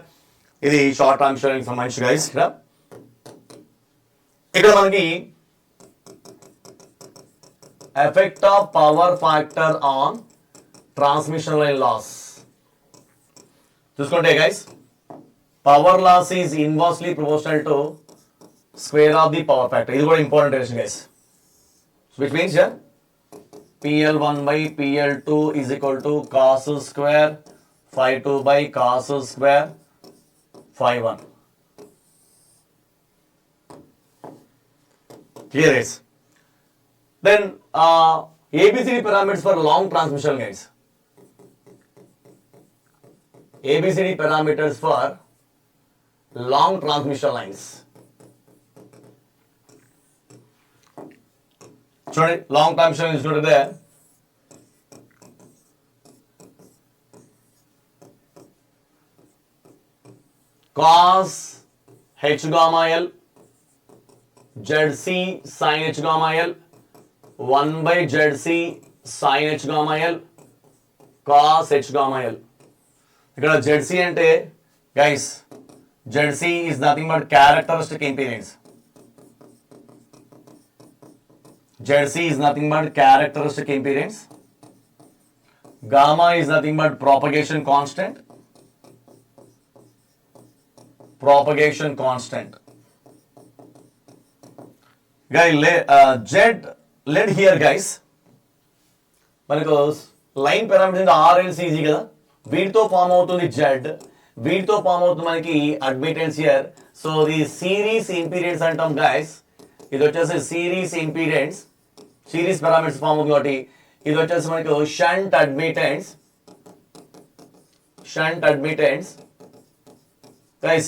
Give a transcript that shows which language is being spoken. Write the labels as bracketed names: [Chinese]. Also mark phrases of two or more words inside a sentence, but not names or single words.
[Telugu] ఇది [English] short term insurance [Telugu] సంబంధించి గైస్. ఇక్కడ మనకి [English] effect of power factor on transmission line loss [Telugu] చూసుకుంటే గైస్, [English] power loss is inversely proportional to square of the power factor. [Telugu] ఇది కూడా [English] important relation [Telugu] గైస్. [English] which means PL1 by PL2 is equal to cos square phi 2 by cos square phi 1. Clear guys? Then ABCD parameters for long transmission guys. ABCD parameters for long transmission lines. చూడండి, long transmission lines చూడండి, cos h gamma l zc sin h gamma l 1 by zc sin h gamma l cos h gamma l. [Telugu] ఇక్కడ zc అంటే గైస్, [English] zc is nothing but characteristic impedance. Zc is nothing but characteristic impedance. Gamma is nothing but propagation constant. Propagation constant. Guys, let here guys. [Telugu] మనకు [English] line parameters [Telugu] ఆర్ఎల్సి ఈజీ కదా, వీటితో ఫామ్ అవుతుంది జెడ్, వీటితో ఫామ్ అవుతుంది మనకి [English] admittance here. so the series impedance [Telugu] అంటాం గైస్. ఇది వచ్చేసి [English] series impedance, series parameters [Telugu] ఫామ్ అవుతుంది కాబట్టి ఇది వచ్చేసి మనకు [English] shunt admittance [Telugu] గైస్.